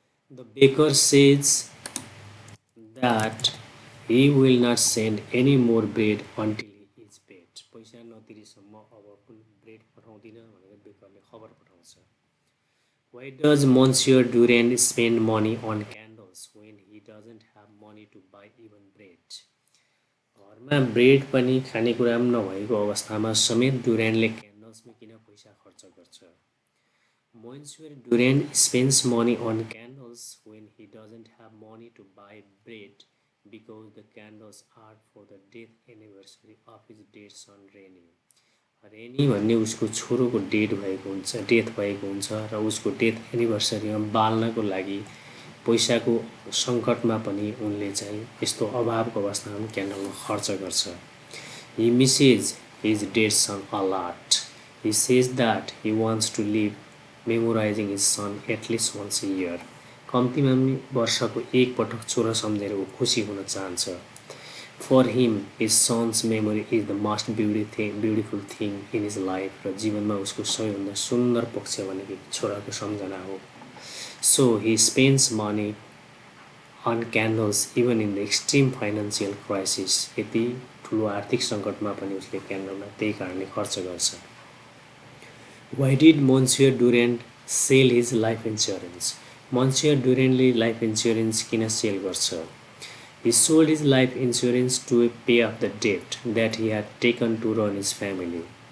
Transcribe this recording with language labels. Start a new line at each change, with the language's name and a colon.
English: The baker says that he will not send any more bread until he is paid.
Nepali: पैसा नतिरेसम्म अब कुन bread पठाउँदिन भनेर बेकरले खबर पठाउँछ.
English: Why does Monsieur Duran spend money on candles when he doesn't have money to buy even bread?
Nepali: घरमा bread पनि खानेकुरा पनि नभएको अवस्थामा समेत डुरानले क्यान्डल्समा किन पैसा खर्च गर्छ?
English: Monsieur Duran spends money on candles when he doesn't have money to buy bread because the candles are for the death anniversary of his dead son Reni.
Nepali: Rainy भन्ने उसको छोरोको डेथ भएको हुन्छ र उसको डेथ एनिभर्सरीमा बाल्नको लागि पैसाको सङ्कटमा पनि उनले चाहिँ यस्तो अभावको अवस्थामा क्यान्डलमा खर्च गर्छ.
English: He misses his dead son a lot. He says that he wants to live memorizing his son at least once a year.
Nepali: कम्तीमा पनि वर्षको एक पटक छोरा सम्झेर ऊ खुसी हुन चाहन्छ.
English: For him, his son's memory is the most beautiful thing in his life.
Nepali: र जीवनमा उसको सबैभन्दा सुन्दर पक्ष भनेको छोराको सम्झना हो.
English: So he spends money on candles even in the extreme financial crisis.
Nepali: यति ठुलो आर्थिक सङ्कटमा पनि उसले क्यान्डलमा त्यही कारणले खर्च गर्छ.
English: Why did Monsieur Duran sell his life insurance?
Nepali: Monsieur Duranले life insurance किन सेल गर्छ?
English: He sold his life insurance to pay off the debt that he had taken to run his family.